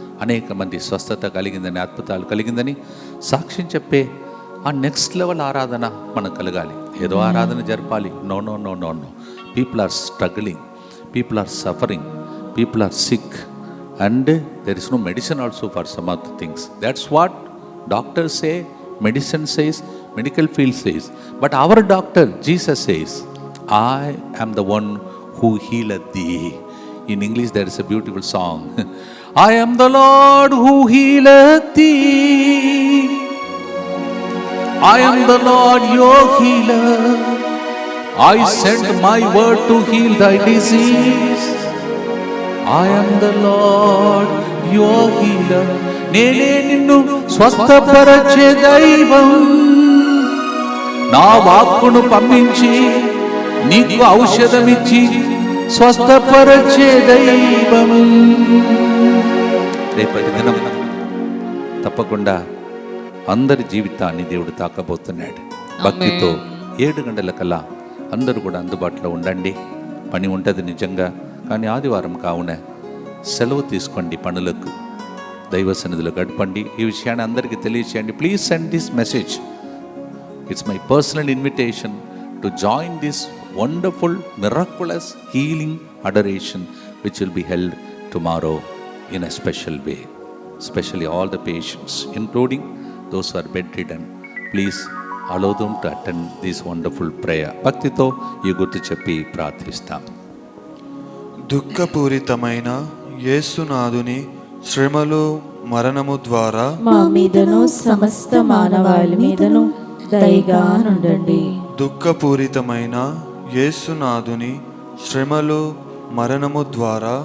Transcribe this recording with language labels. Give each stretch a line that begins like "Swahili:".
Telugu: అనేక మంది స్వస్థత కలిగిందని, అద్భుతాలు కలిగిందని సాక్ష్యం చెప్పే ఆ నెక్స్ట్ లెవెల్ ఆరాధన మనకు కలగాలి. ఏదో ఆరాధన జరపాలి,
English: No no no no no. People are struggling, people are suffering, people are sick, and there is no medicine also for some of the things. That's what doctors say, medicine says, medical field says, but our doctor Jesus says, I am the one who healeth thee. In English there is a beautiful song. I am the Lord who healeth thee, I am the Lord your healer, I sent my word to heal thy disease, I am the Lord your healer.
Telugu: నేనే నిన్ను స్వస్థపరచే దైవం, నా వాక్కును పంపించి నీకు ఔషధమిచ్చి స్వస్థపరచే దైవం. రేపటి దినం తప్పకుండా అందరి జీవితాన్ని దేవుడు తాకబోతున్నాడు. భక్తితో 7 గంటలకల్లా అందరూ కూడా అందుబాటులో ఉండండి. పని ఉంటుంది నిజంగా, కానీ ఆదివారం కావున సెలవు తీసుకోండి, పనులకు దైవ సన్నిధిలో గడపండి. ఈ విషయాన్ని అందరికీ తెలియచేయండి.
English: Please send this message. It's my personal invitation to join this wonderful, miraculous healing adoration which will be held tomorrow in a special way. especially all the patients, including those who are bedridden. Please allow them to attend this wonderful prayer.
Telugu: భక్తితో ఈ గుర్తు చెప్పి ప్రార్థిస్తాం. దుఃఖపూరితమైన యేసునాథుని శ్రమలు మరణము ద్వారా మా మీదను సమస్త మానవాళి మీదను దయగా నుండండి. దుఃఖపూరితమైన యేసునాథుని శ్రమలు మరణము ద్వారా